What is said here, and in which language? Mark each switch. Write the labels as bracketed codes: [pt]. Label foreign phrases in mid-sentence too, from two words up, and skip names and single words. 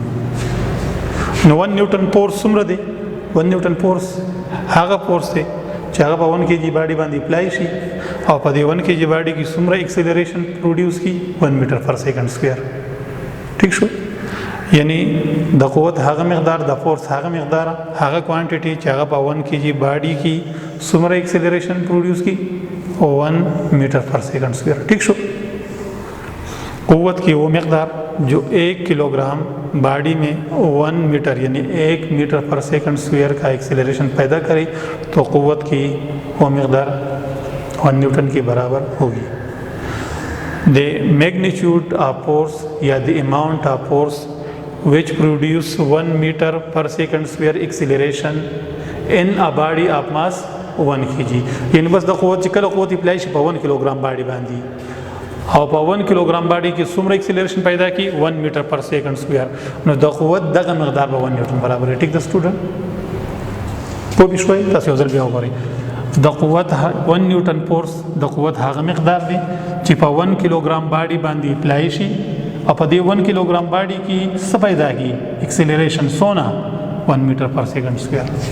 [ps] 1 نو 1 نیوټن فورس څومره دی 1 نیوټن فورس هغه فورس دی چې هغه په 1 kg باډي باندې اپلای شي او په دې 1 kg باډي کې څومره [en] acceleration produce [ps] کی 1 [en] meter per second square [ps] ٹھیک شو یعنی د قوت هغه مقدار د فورس هغه مقدار هغه کوانټیټي چې هغه په 1 kg باډي کې څومره [en] acceleration produce [ps] کی 1 [en] meter per second square [ps] ٹھیک شو [ur] قوت کی وہ مقدار جو 1 کلو گرام باڈی میں 1 میٹر یعنی 1 [en] meter per second square [ur] کا ایکسیلریشن پیدا کرے تو قوت کی وہ مقدار 1 نیوٹن کے برابر ہوگی. [en] The magnitude of force [ps] یا [en] the amount of force which produce 1 meter per second square acceleration in a body of mass 1 kg [ps] یعنی بس د قوت چې کله قوت اپلای شي په 1 کیلوګرام باډي باندې او په 1 کیلوګرام باډي کې څومره ایکسیلریشن پیدا کی 1 [en] meter per second square [ps] نو د قوت دغه مقدار به 1 نیوټن برابر دی. ټیک د سټوډنټ په بشوي تاسو یو ځل بیا وګورئ د قوت 1 نیوټن فورس د قوت هغه مقدار دی چې په 1 کیلوګرام باډي باندې اپلای شي او په دې 1 کیلوګرام باډي کې څه پیدا کی ایکسیلریشن سونا 1 [en] meter per second square.